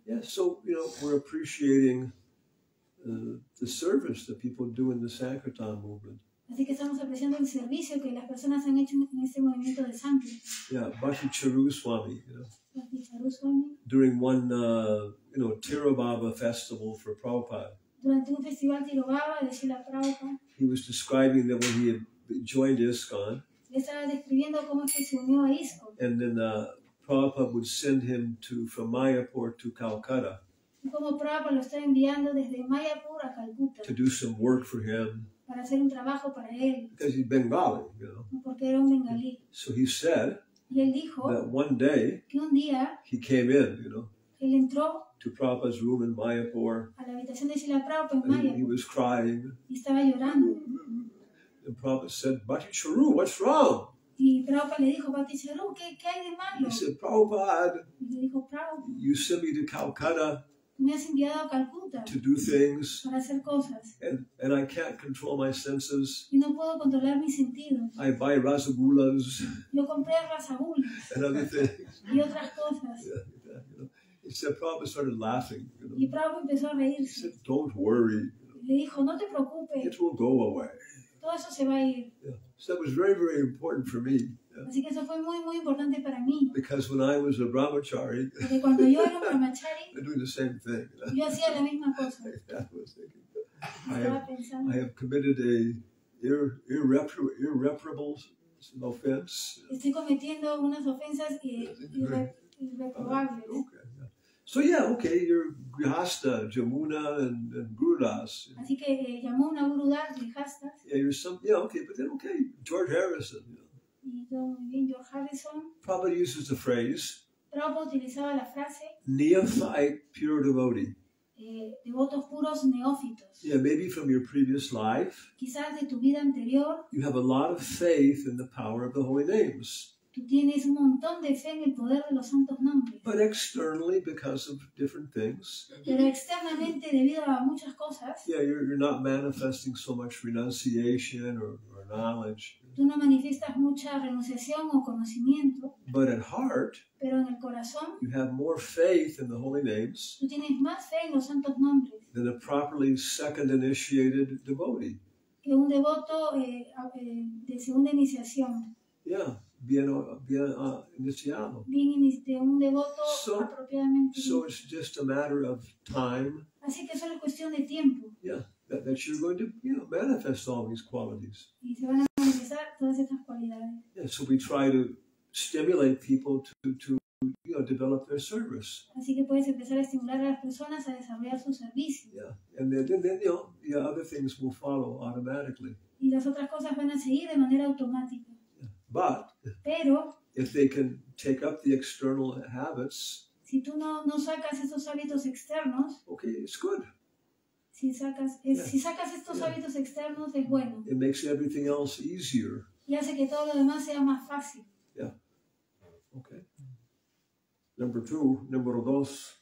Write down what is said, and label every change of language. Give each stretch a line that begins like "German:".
English: Yeah, so, you know, we're appreciating the service that people do in the Sankirtan movement.
Spanish: Así que estamos apreciando el servicio que las personas han hecho en este movimiento de Sankirtan.
English: Yeah, Bhakti Charu Swami, you know. Bhakti Charu Swami. During one, Tirobhava festival for Prabhupada.
Spanish: Durante un festival Tirobhava de Srila Prabhupada.
English: He was describing that when he had joined ISKCON.
Spanish: Le estaba describiendo cómo es que se unió a ISKCON.
English: And then Prabhupada would send him from Mayapur to Calcutta.
Spanish: Y como Prabhupada lo está enviando desde Mayapur a Calcuta.
English: To do some work for him.
Spanish: Para hacer un trabajo para él.
English: Because he's Bengali, you know.
Spanish: Porque era un bengalí.
English: So he said
Spanish: y él dijo
English: that one day
Spanish: que un día
English: he came in, you know.
Spanish: Él entró
English: to Prabhupada's room in Mayapur.
Spanish: A la habitación de Srila Prabhupada en Mayapur.
English: He was crying.
Spanish: Y estaba llorando.
English: And Prabhupada said, Bhakti Charu, what's wrong?
Spanish: Y Prabhupada le dijo, Bhattacharya, ¿qué hay de malo?
English: He said, Prabhupada,
Spanish: Y le dijo, Prabhupada,
English: you sent me to Calcutta
Spanish: tú me has enviado a Calcuta
English: to do things,
Spanish: para hacer cosas.
English: and I can't control my senses.
Spanish: Y no puedo controlar mis sentidos.
English: I buy rasagulas
Spanish: Yo compré rasagulas
English: and other things.
Spanish: y otras cosas.
English: He said, Prabhupada started laughing.
Spanish: Y Prabhupada empezó a
English: He
Spanish: reírse.
English: said, don't worry.
Spanish: Y le dijo, no te preocupes,
English: It will go away.
Spanish: todo eso se va a ir.
English: So that was very, very important for me.
Spanish: Así que eso fue muy, muy importante para mí.
English: Because when I was a brahmachari,
Spanish: Porque cuando yo era un brahmachari,
English: I'm doing the same thing.
Spanish: yo hacía la misma cosa.
English: I was thinking,
Spanish: Estaba pensando,
English: I have committed a irreparable offense.
Spanish: estoy cometiendo unas ofensas irreprobables.
English: Okay. So okay, you're Grihasta, Jamuna, and Gurudas.
Spanish: Así que llamó una Gurudas, Grihastas,
English: Yeah, you're okay, but then George Harrison.
Spanish: y todo muy bien. George Harrison,
English: Prabhupada uses the phrase
Spanish: Prabhupada utilizaba la frase
English: neophyte pure devotee.
Spanish: devotos puros neófitos.
English: Yeah, maybe from your previous life,
Spanish: Quizás de tu vida anterior,
English: you have a lot of faith in the power of the holy names.
Spanish: tú tienes un montón de fe en el poder de los santos nombres.
English: But externally, because of different things,
Spanish: Pero externamente, debido a muchas cosas,
English: yeah, you're not manifesting so much renunciation or knowledge.
Spanish: tú no manifiestas mucha renunciación o conocimiento,
English: But at heart,
Spanish: pero en el corazón
English: you have more faith in the holy names
Spanish: tú tienes más fe en los santos nombres
English: than a properly second initiated devotee.
Spanish: que un devoto de segunda iniciación, Yeah, bien iniciado. de un devoto
English: So-
Spanish: apropiadamente.
English: So it's just a matter of time,
Spanish: Así que solo es cuestión de tiempo
English: yeah, that you're going to manifest all these qualities.
Spanish: y se van a manifestar todas estas cualidades.
English: Yeah, so we try to stimulate people to develop their service.
Spanish: Así que puedes empezar a estimular a las personas a desarrollar su servicio.
English: Yeah, and then other things will follow automatically.
Spanish: Y las otras cosas van a seguir de manera automática.
English: But
Spanish: Pero
English: if they can take up the external habits,
Spanish: si tú no sacas estos hábitos externos,
English: okay, it's good.
Spanish: si sacas estos
English: Yeah.
Spanish: hábitos externos es bueno.
English: It makes everything else easier.
Spanish: Y hace que todo lo demás sea más fácil. Okay. Número dos.